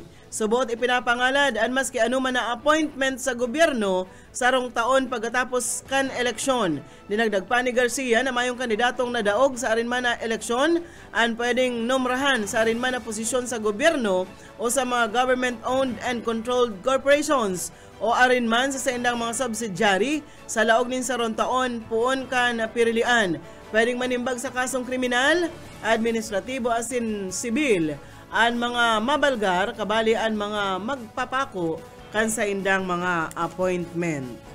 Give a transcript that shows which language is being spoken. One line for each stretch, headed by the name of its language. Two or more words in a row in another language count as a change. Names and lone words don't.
Bikol: Subot ipinapangalad ang maski anuman na appointment sa gobyerno sarong taon pagkatapos kan eleksyon. Dinagdag pa ni Garcia na mayong kandidatong nadaog sa arinman na eleksyon ang pwedeng nomrahan sa arinman na posisyon sa gobyerno o sa mga
English: government-owned and controlled corporations
Bikol: o arinman sa saindang mga subsidiary sa laog nin sarong taon puon kan pirilian. Pwedeng manimbag sa kasong kriminal, administratibo asin sibil ang mga mabalgar kabali ang mga magpapako kan sa indang mga appointment.